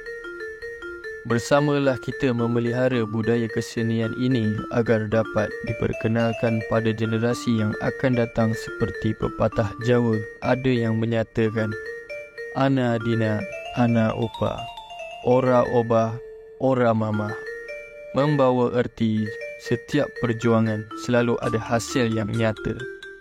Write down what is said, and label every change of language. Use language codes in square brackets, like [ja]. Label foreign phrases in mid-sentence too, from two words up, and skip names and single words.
[ms] Bersamalah kita memelihara budaya kesenian ini agar dapat diperkenalkan pada generasi yang akan datang. Seperti pepatah Jawa ada yang menyatakan, [jv] Ana dina, ana opa, ora obah, ora mama. [ms] Membawa erti setiap perjuangan selalu ada hasil yang nyata.